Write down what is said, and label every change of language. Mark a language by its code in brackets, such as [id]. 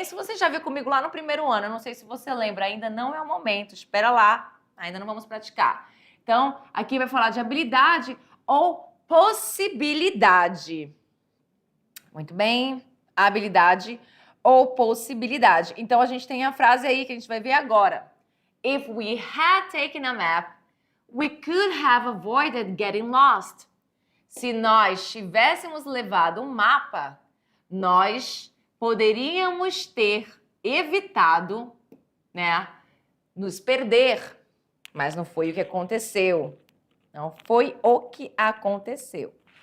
[pt] Isso você já viu comigo lá no primeiro ano. Eu não sei se você lembra, ainda não é o momento. Espera lá, ainda não vamos praticar. Então, aqui vai falar de habilidade ou possibilidade. Muito bem. Habilidade ou possibilidade. Então, a gente tem a frase aí que a gente vai ver agora. [en] If we had taken a map, we could have avoided getting lost. [pt] Se nós tivéssemos levado um mapa, nós poderíamos ter evitado, né, nos perder. Mas não foi o que aconteceu. Não foi o que aconteceu.